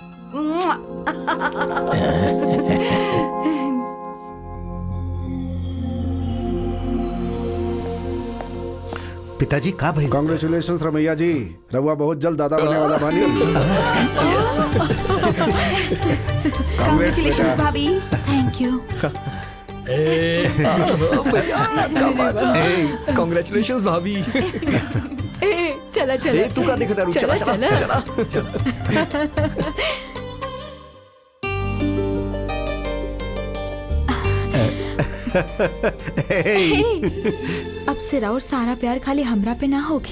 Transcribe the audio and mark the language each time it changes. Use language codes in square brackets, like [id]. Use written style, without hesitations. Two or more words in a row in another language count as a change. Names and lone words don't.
[bho] पिताजी का भाई? कांग्रेचुलेशंस रमैया जी, रहुआ बहुत जल्द दादा बनने वाला बानी। कांग्रेचुलेशंस भाभी। [en] thank you. [bho] कांग्रेचुलेशंस भाभी। चला चला तू का देखता रू चला चला चला। अब से और सारा प्यार खाली हमरा पे ना होगी